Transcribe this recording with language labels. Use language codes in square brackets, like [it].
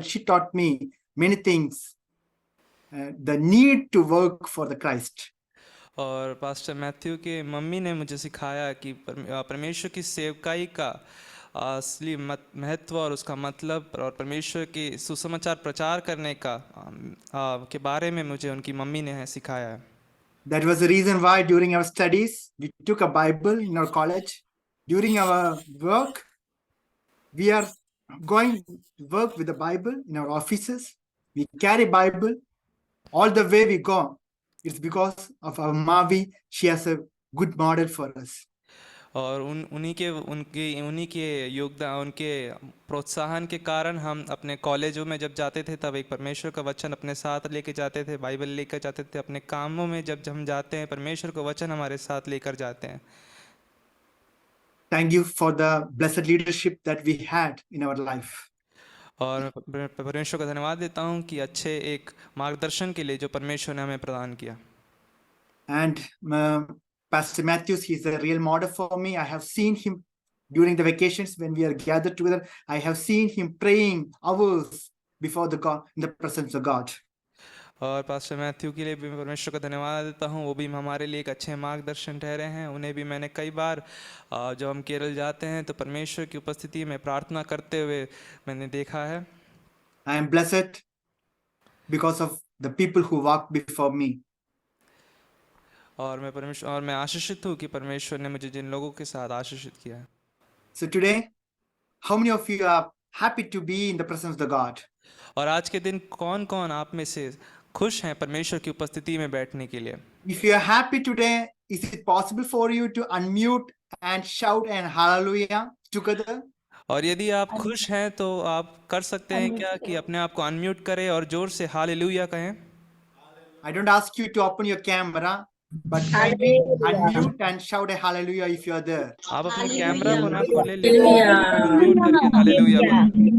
[en] She taught me many things, the need to work for the Christ. [hi] और pastor Matthew के mummy ने मुझे सिखाया कि परमेश्वर की सेवकाई का असली महत्व और उसका मतलब, और परमेश्वर के सुसमाचार प्रचार करने का के बारे में मुझे उनकी मम्मी ने सिखाया है। [en] That was the reason why during our studies we took a Bible in our college. During our work, we are going to work with the Bible in our offices. We carry Bible all the way we go. It's because of our Mavi. She has a good model for us. [hi] और उन्हीं के योगदान, उनके प्रोत्साहन के कारण हम अपने कॉलेजों में जब जाते थे तब एक परमेश्वर का वचन अपने साथ लेके जाते थे, बाइबल लेकर जाते थे। अपने कामों में जब हम जाते हैं, परमेश्वर का वचन हमारे साथ लेकर जाते हैं। [en] Thank you for the blessed leadership that we had in our life. [hi] और परमेश्वर का धन्यवाद देता हूँ कि अच्छे एक मार्गदर्शन के लिए जो परमेश्वर ने हमें प्रदान किया। [en] And Pastor Matthews, he's a real model for me. I have seen him during the vacations when we are gathered together. I have seen him praying hours before the God, in the presence of God. [hi] और pastor Matthew के लिए भी परमेश्वर का धन्यवाद देता हूँ। वो भी हमारे लिए एक अच्छे मार्गदर्शन ठहरे हैं। उन्हें भी मैंने कई बार जब हम केरल जाते हैं तो परमेश्वर की उपस्थिति में प्रार्थना करते हुए मैंने देखा है। [en] I am blessed because of the people who walked before me. [hi] और मैं आशीषित हूँ कि परमेश्वर ने मुझे जिन लोगों के साथ आशीषित किया है। [en] So today, how many of you are happy to be in the presence of the God? [hi] और आज के दिन कौन-कौन आप में से खुश हैं परमेश्वर की उपस्थिति में बैठने के लिए? [en] If you are happy today, is it possible for you to unmute and shout and hallelujah together? [hi] और यदि आप खुश हैं तो आप कर सकते हैं क्या कि अपने आप को अनम्यूट करें और जोर से हालेलुया कहें। [en] I don't ask you to open your camera, but kindly unmute and shout a hallelujah if you are there. [hi] आप अपने कैमरा को ना खोलें लेकिन अनम्यूट करके हालेलुया बोलें।